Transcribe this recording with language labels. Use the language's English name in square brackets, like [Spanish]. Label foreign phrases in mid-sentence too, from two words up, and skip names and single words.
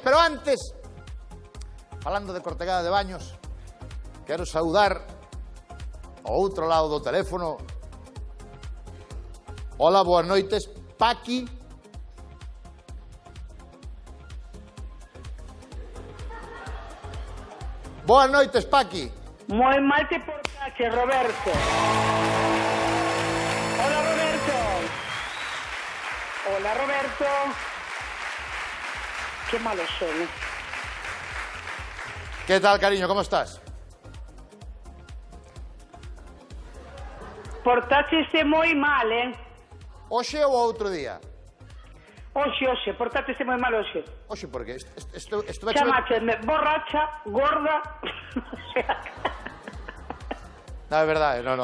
[Galician] Pero antes, falando de Cortegada de Baños, quero saudar ao outro lado do teléfono. Hola, boas noites, Paqui. Boas noites, Paqui. Moi mal te portaxe, Roberto. Hola, Roberto. [Spanish] Hola, Roberto. Qué malos son, ¿eh? ¿Qué tal, cariño? ¿Cómo estás? [Galician] Portáchese moi mal, ¿eh? Oxe ou outro día? Oxe, portáchese moi mal oxe. Oxe, [Spanish] porque estuve... [Galician] Chamácheme borracha, gorda... No, é verdade, no.